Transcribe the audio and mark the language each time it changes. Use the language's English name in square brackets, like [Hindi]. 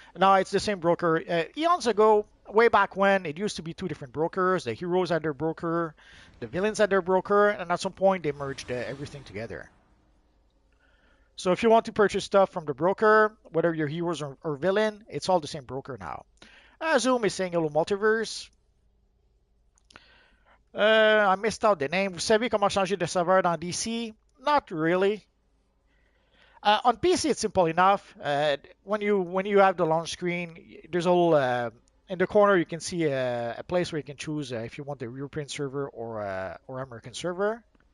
[English] No, it's the same broker. Eons ago, way back when, it used to be 2 different brokers. The heroes had their broker, the villains had their broker, and at some point they merged everything together. So if you want to purchase stuff from the broker, whether you're heroes or villain, it's all the same broker now. Zoom is saying hello multiverse. I missed out the name. [French] Vous savez comment changer de serveur dans DC? [English] Not really. On PC, it's simple enough. When you have the launch screen, there's a little in the corner you can see a place where you can choose if you want the European server or American server.